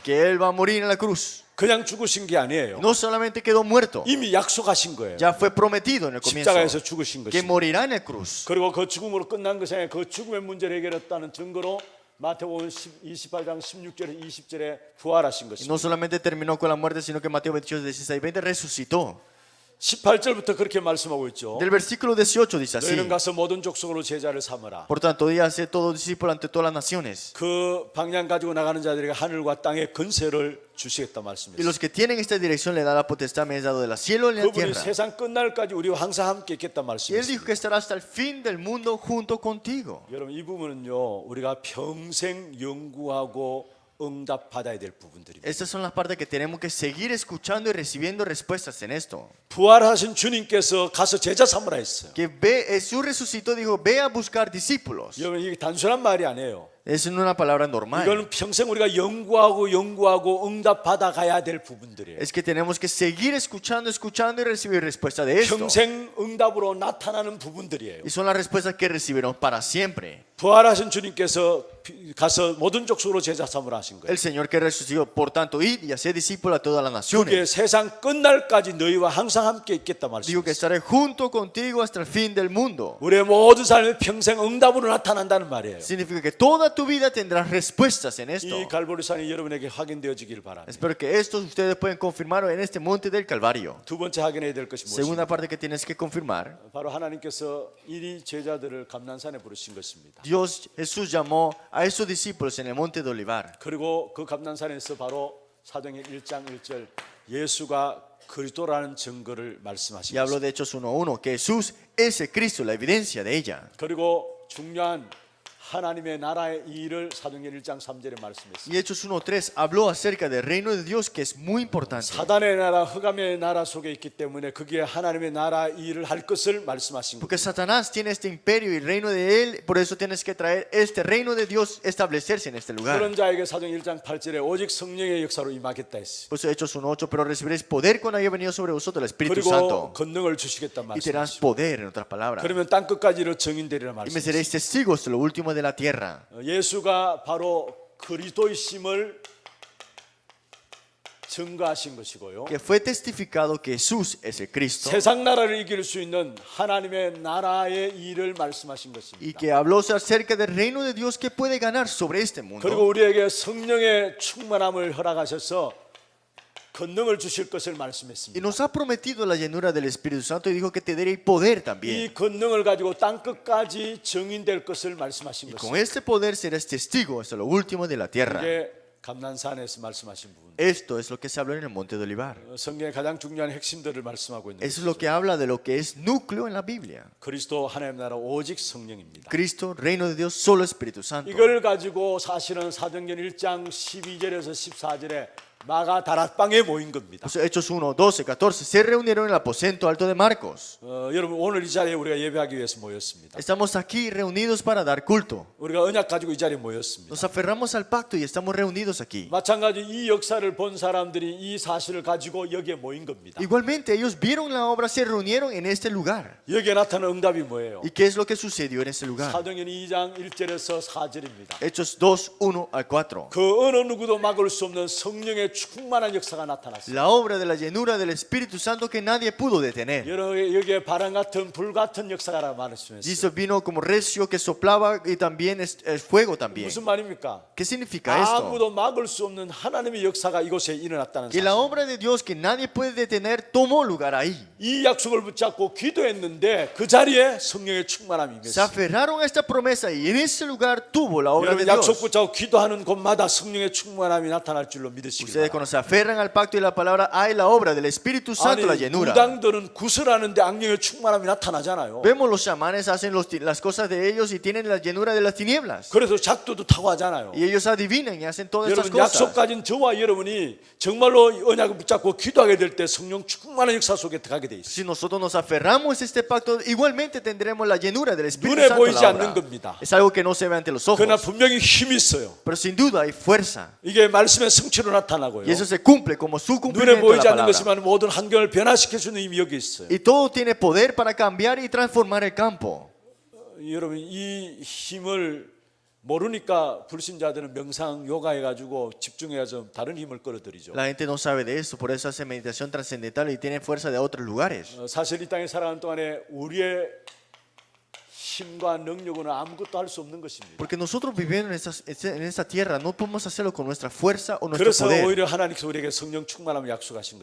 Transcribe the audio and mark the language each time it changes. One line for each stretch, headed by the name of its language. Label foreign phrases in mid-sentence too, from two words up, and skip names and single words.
Spanish: que Él va a morir en la cruz.
Korean: 그냥 죽으신 게 아니에요.
Spanish: No solamente quedó muerto,
Korean: 이미 약속하신 거예요.
Spanish: ya fue prometido en el comienzo
Korean: 십자가에서 죽으신
Spanish: que
Korean: 것입니다.
Spanish: morirá en la cruz.
Korean: 그리고 그 죽음으로 끝난 것이 아니라 그 죽음의 문제를 해결했다는 증거로 마태복음 28장 16절에 20절에 부활하신
Spanish: Y
Korean: 것입니다.
Spanish: no solamente terminó con la muerte, sino que Mateo 28, 16, 20 resucitó.
Korean: 18절부터 그렇게 말씀하고 있죠.
Spanish: Del versículo 18 dice así:
Korean: 너희는 가서 모든 족속으로 제자를 삼으라.
Spanish: Por tanto, di a ser todo discípulo ante todas las naciones.
Korean: 그 방향 가지고 나가는 자들에게 하늘과 땅의 권세를 주시겠다
Spanish: Y
Korean: 말씀했어요.
Spanish: los que tienen esta dirección le da la potestad, me has dado de la cielo y de la
Korean: 그분이
Spanish: tierra.
Korean: 세상 끝날까지 우리와 항상 함께 있겠다
Spanish: Y él
Korean: 말씀했어요.
Spanish: dijo que estará hasta el fin del mundo junto contigo.
Korean: 여러분 이 부분은요 우리가 평생 연구하고 응답 받아야 될 부분들입니다.
Spanish: Estas son las partes que tenemos que seguir escuchando y recibiendo respuestas en esto.
Korean: 부활하신 주님께서 가서 제자 삼으라 했어요.
Spanish: Que Jesús resucitó, dijo, ve a buscar discípulos.
Korean: 여러분 이게 단순한 말이 아니에요.
Spanish: Es no una palabra normal.
Korean: 이거는 평생 우리가 연구하고 응답 받아가야 될 부분들이에요.
Spanish: Es que tenemos que seguir escuchando y recibir respuesta de esto.
Korean: 평생 응답으로 나타나는 부분들이에요.
Spanish: Y son las respuestas que recibiremos para siempre.
Korean: 부활하신 주님께서 가서 모든 족속으로 제자 삼으라 하신 거예요.
Spanish: El Señor que resucitó, por tanto, id y haced discípulos a todas las
Korean: 그게
Spanish: naciones.
Korean: 세상 끝날까지 너희와 항상 함께 있겠다
Spanish: Digo que
Korean: 말씀이에요.
Spanish: estaré junto contigo hasta el fin del mundo.
Korean: 우리의 모든 삶이 평생 응답으로 나타난다는 말이에요.
Spanish: Significa que toda tu vida tendrás respuestas en esto.
Korean: 이 갈보리산이 여러분에게 확인되어지길 바랍니다.
Spanish: Espero que esto ustedes pueden confirmar en este monte del Calvario.
Korean: 두 번째 확인해야 될 것이
Spanish: Segunda
Korean: 무엇입니까?
Spanish: parte que tienes que confirmar.
Korean: 바로 하나님께서 이 제자들을 감난산에 부르신 것입니다.
Spanish: Dios, Jesús llamó a esos discípulos en el monte de Olivar.
Korean: 그리고 그 감난산에서 바로 사도행전 1장 1절 예수가 그리스도라는 증거를
Spanish: Y
Korean: 말씀하십니다.
Spanish: habló de Hechos 1:1 que Jesús es el Cristo, la evidencia de ella.
Korean: 그리고 중요한 하나님의 나라의 일을 사도행전 1장 3절에 말씀했습니다.
Spanish: Y Hechos 1:3 habló acerca del reino de Dios, que es muy importante.
Korean: 사단의 나라, 흑암의 나라 속에 있기 때문에 거기에 하나님의 나라 일을 할 것을 말씀하신
Spanish: Porque
Korean: 거예요.
Spanish: Satanás tiene este imperio y el reino de él, por eso tienes que traer este reino de Dios, establecerse en este lugar.
Korean: 그런 자에게 사도행전 1장 8절에 오직 성령의 역사로 임하겠다 했어요.
Spanish: Por eso Hechos 1:8, pero recibiréis poder cuando haya venido sobre vosotros el Espíritu
Korean: 그리고
Spanish: Santo.
Korean: 권능을 주시겠다
Spanish: Y tendrás
Korean: 말씀하시죠.
Spanish: poder, en otras palabras.
Korean: 그러면 땅 끝까지로 증인되리라
Spanish: Y me
Korean: 말씀하시죠.
Spanish: seréis testigos de lo último de la tierra.
Korean: 예수가 바로 그리스도이심을 증거하신 것이고요.
Spanish: Que fue testificado que Jesús es el Cristo.
Korean: 세상 나라를 이길 수 있는 하나님의 나라의 일을 말씀하신
Spanish: Y
Korean: 것입니다.
Spanish: que habló acerca del reino de Dios que puede ganar sobre este
Korean: 그리고
Spanish: mundo.
Korean: 우리에게 성령의 충만함을 허락하셔서 권능을 주실 것을
Spanish: Y
Korean: 말씀했습니다.
Spanish: nos ha prometido la llenura del Espíritu Santo y dijo que te daría poder
Korean: 이
Spanish: también.
Korean: 권능을 가지고 땅 끝까지 증인될 것을 말씀하신
Spanish: Y con
Korean: 것입니다.
Spanish: este poder serás testigo hasta lo último de la tierra.
Korean: 이게 감난산에서 말씀하신 부분.
Spanish: Esto es lo que se habló en el monte de Olivar.
Korean: 성경의 가장 중요한 핵심들을 말씀하고 있는
Spanish: Eso es lo
Korean: 것이죠.
Spanish: que habla de lo que es núcleo en la Biblia.
Korean: 그리스도 하나님 나라 오직 성령입니다.
Spanish: Cristo, reino de Dios, solo Espíritu Santo.
Korean: 이걸 가지고 사실은 사도행전 1장 12절에서 14절에 마가 다락방에 모인 겁니다.
Spanish: Pues Hechos 1, 12, 14 se reunieron en el aposento alto de Marcos.
Korean: 여러분 오늘 이 자리에 우리가 예배하기 위해서 모였습니다.
Spanish: Estamos aquí reunidos para dar culto.
Korean: 우리가 언약 가지고 이 자리에 모였습니다.
Spanish: Nos aferramos al pacto y estamos reunidos aquí.
Korean: 마찬가지 이 역사를 본 사람들이 이 사실을 가지고 여기에 모인 겁니다.
Spanish: Igualmente ellos vieron la obra, se reunieron en este lugar.
Korean: 여기에 나타난 응답이 뭐예요?
Spanish: ¿Y qué es lo que sucedió en este lugar?
Korean: 사도행전 2장 1절에서 4절입니다.
Spanish: Hechos 2, 1 al 4.
Korean: 그 어느 누구도 막을 수 없는 성령의 충만한 역사가 나타났습니다.
Spanish: La obra de la llenura del Espíritu Santo que nadie pudo detener.
Korean: 여기에 바람 같은 불 같은 역사가 말씀했어요.
Spanish: Dice, vino como recio que soplaba y también es fuego también.
Korean: 무슨 말입니까?
Spanish: ¿Qué significa esto?
Korean: 아무도 막을 수 없는 하나님의 역사가 이곳에 일어났다는
Spanish: Que
Korean: 사실.
Spanish: la obra de Dios que nadie puede detener tomó lugar ahí.
Korean: 이 약속을 붙잡고 기도했는데 그 자리에 성령의 충만함이
Spanish: Se
Korean: 임했어요.
Spanish: aferraron a esta promesa y en ese lugar tuvo la obra de
Korean: 여러분 약속
Spanish: Dios.
Korean: 붙잡고 기도하는 곳마다 성령의 충만함이 나타날 줄로 믿으시기
Spanish: Ustedes
Korean: 바랍니다.
Spanish: cuando se aferran al pacto y la palabra hay la obra del Espíritu Santo, la
Korean: 아니
Spanish: llenura.
Korean: 무당들은 구슬하는데 악령의 충만함이 나타나잖아요.
Spanish: Vemos los chamanes hacen las cosas de ellos y tienen la llenura de las tinieblas.
Korean: 그래서 작두도 타고 하잖아요.
Spanish: Y ellos adivinan y hacen todas estas
Korean: 여러분 약속
Spanish: cosas.
Korean: 가진 저와 여러분이 정말로 언약을 붙잡고 기도하게 될 때 성령 충만한 역사 속에 들어가게 돼 있어요.
Spanish: Si nosotros nos aferramos a este pacto, igualmente tendremos la llenura del Espíritu
Korean: 눈에
Spanish: Santo. en
Korean: 보이지
Spanish: la
Korean: 않는
Spanish: obra.
Korean: 겁니다.
Spanish: Es algo que no se ve ante los ojos,
Korean: 그러나 분명히 힘이 있어요.
Spanish: pero sin duda hay fuerza.
Korean: 이게 말씀의 성취로 나타나고요.
Spanish: Y eso se cumple como su
Korean: 눈에
Spanish: cumplimiento de la
Korean: 보이지 않는
Spanish: palabra.
Korean: 것이지만 모든 환경을 변화시켜 주는 힘이 여기 있어요.
Spanish: Y todo tiene poder para cambiar y transformar el campo.
Korean: 여러분 이 힘을 모르니까 불신자들은 명상 요가 해가지고 집중해서 다른 힘을 끌어들이죠.
Spanish: La gente no sabe de eso, por eso hace meditación trascendental y tiene fuerza de otros lugares.
Korean: 사실 이 땅에 살아가는 동안에 우리의 힘과 능력으로는 아무것도 할 수 없는 것입니다.
Spanish: Porque nosotros viviendo en esta tierra no podemos hacerlo con nuestra fuerza o nuestro
Korean: 그래서
Spanish: poder.
Korean: 오히려 하나님께서 우리에게 성령 충만함을 약속하신